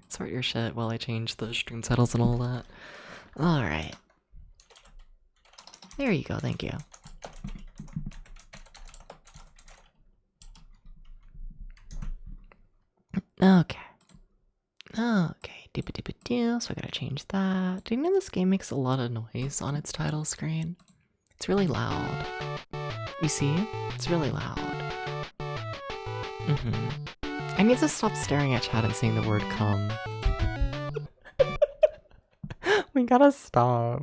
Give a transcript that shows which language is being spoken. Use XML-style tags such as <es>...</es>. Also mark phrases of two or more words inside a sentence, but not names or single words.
<en>Sort your shit while I change the stream titles and all that. Alright. There you go, thank you. Okay. Okay, doo-ba-doo-ba-doo, so I gotta change that. Do you know this game makes a lot of noise on its title screen? It's really loud. You see? It's really loud. I need to stop staring at chat and saying the word come. We gotta stop.</en>